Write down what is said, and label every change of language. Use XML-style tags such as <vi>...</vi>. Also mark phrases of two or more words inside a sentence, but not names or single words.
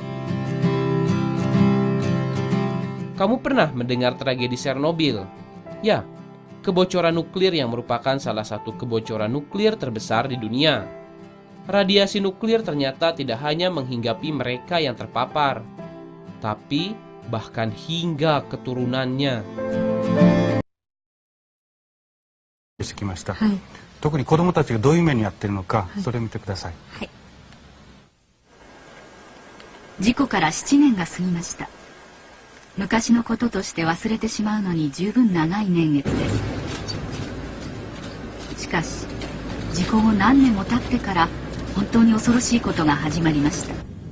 <id>Kamu pernah mendengar tragedi Chernobyl? Ya, kebocoran nuklir yang merupakan salah satu kebocoran nuklir terbesar di dunia. Radiasi nuklir ternyata tidak hanya menghinggapi mereka yang terpapar, tapi bahkan hingga keturunannya.</id> <ja>してきました。特に子どもたちがどういう目に遭っているのか、それを見てください。事故から7年が過ぎました。昔のこととして忘れてしまうのに十分長い年月です。しかし事故後何年も経ってから本当に恐ろしいことが始まりました。</ja>